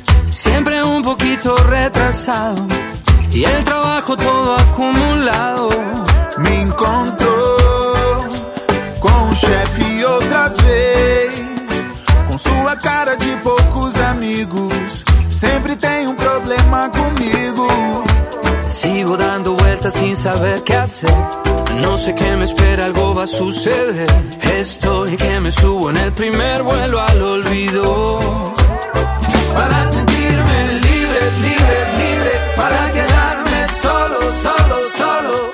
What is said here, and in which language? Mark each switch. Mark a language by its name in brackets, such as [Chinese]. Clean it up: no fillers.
[Spanish] Siempre un poquito retrasado. Y el trabajo todo acumulado. Me encontró con un chef y otra vez. [Portuguese] Com sua cara de poucos amigos, sempre tem problema comigo. [Spanish] Sigo dando vueltas sin saber qué hacer. No sé qué me espera, algo va a suceder. Estoy que me subo en el primer vuelo al olvido. Para sentirme libre, libre, libre. Para quedarme solo, solo, solo.